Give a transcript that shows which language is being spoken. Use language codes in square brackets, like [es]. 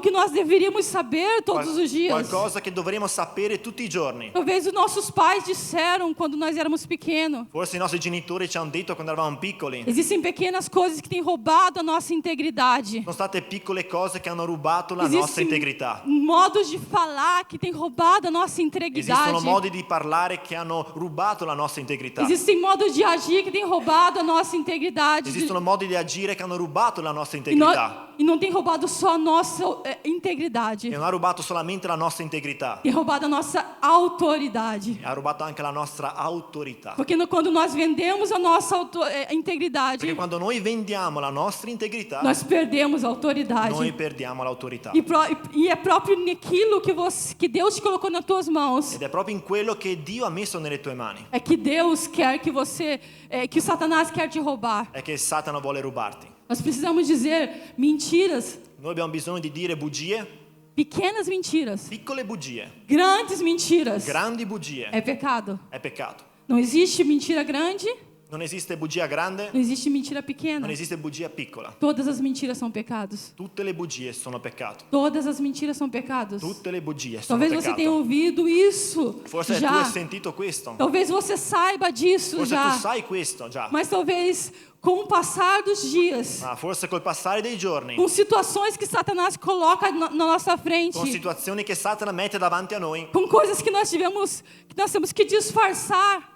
[pt] que nós deveríamos saber todos os dias. [it] qualcosa che dovremo sapere tutti i giorni. [pt] Talvez os nossos pais disseram quando nós éramos pequenos. [it] Forse i nostri genitori ci hanno detto quando eravamo piccoli. [pt] Existem pequenas coisas que têm roubado a nossa integridade. [it] Sono state piccole cose che hanno rubato la nostra [pt] Existem [it] integrità. [pt] modos de falar que têm roubado a nossa integridade. [it] Esistono modi di parlare che hanno rubato la nostra integrità. [pt] Existem modos de agir que têm roubado a nossa integridade. [it] Esistono modi di agire che hanno rubato la nostra [pt] E não, [it] integrità. [pt] e não tem roubado só a nossa integridade. [it] E non ha rubato solamente la nostra integrità, [pt] Tem roubado a nossa autoridade. [it] ha rubato anche la nostra autorità. [pt] Porque quando nós vendemos a nossa integridade, [it] Perché quando noi vendiamo la nostra integrità, [pt] nós perdemos a autoridade. [it] noi perdiamo l'autorità. [pt] E é próprio naquilo que Deus te colocou nas tuas mãos. [it] Ed è proprio in quello che Dio ha messo nelle tue mani. [pt] É que Deus quer que que o Satanás quer te roubar. [it] È che Satana vuole rubarti. [pt] Nós precisamos dizer mentiras, [it] Noi abbiamo bisogno di dire bugie, [pt] pequenas mentiras, [it] piccole bugie, [pt] grandes mentiras. [it] grandi bugie. [pt] É pecado. [it] È peccato. [pt] Não existe mentira grande, [it] Non esiste bugia grande, [pt] não existe mentira pequena. [it] non esiste bugia piccola. [pt] Todas as mentiras são pecados. [it] Tutte le bugie sono peccato. [pt] Todas as mentiras são pecados. [it] Tutte le bugie sono [pt] Talvez você tenha [it] peccato. [pt] ouvido isso [it] Forse tu [pt] já. [it] hai sentito questo. [pt] Talvez você saiba disso [it] Forse [pt] já. [it] tu sai questo già. [pt] Mas talvez com o passar dos dias, [it] Ma forse col passare dei giorni, [pt] com situações que Satanás coloca na nossa frente, [it] con situazioni che Satana mette davanti a noi, [pt] com coisas que nós temos que disfarçar,